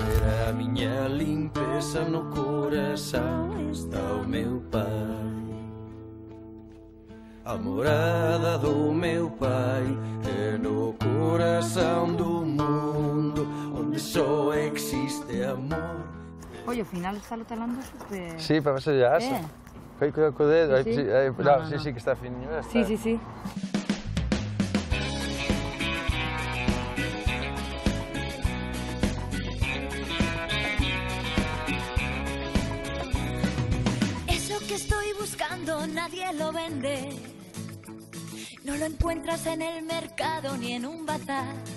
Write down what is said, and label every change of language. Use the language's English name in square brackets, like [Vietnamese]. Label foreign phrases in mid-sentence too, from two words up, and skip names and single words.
[Galician] Facer a miña limpeza no corazón está o meu pai. [Portuguese] a morada do meu pai, é no coração do mundo, onde só existe amor. [Spanish] Oye, ao final está lo talando super... [Galician] Sí, para facer a asa. Cuidado co dedo. Sí, sí. Sí, que está fininho. Sí, sí, sí. [Spanish] Eso que estoy buscando nadie lo vende. No lo encuentras en el mercado ni en un bazar.